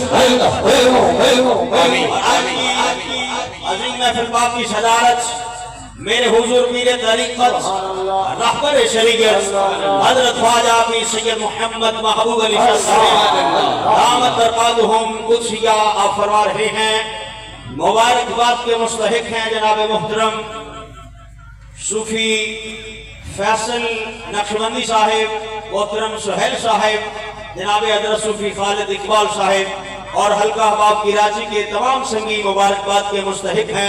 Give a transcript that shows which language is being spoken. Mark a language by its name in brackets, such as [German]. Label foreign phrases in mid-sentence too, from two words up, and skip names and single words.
[Urdu] عظیم محفل پاک کی صدارت میرے حضور پیرِ طریقت رہبرِ شریعت حضرت خواجہ پیر سید محمد محبوب علی دامت برکاتہم قدسیہ آپ فرما رہے ہیں، مبارکباد کے مستحق ہیں جناب محترم صوفی فیصل نقشبندی صاحب، محترم سہیل صاحب، جناب حضرت صوفی خالد اقبال صاحب اور حلقہ احباب کراچی کے تمام سنگی مبارکباد کے مستحق ہیں.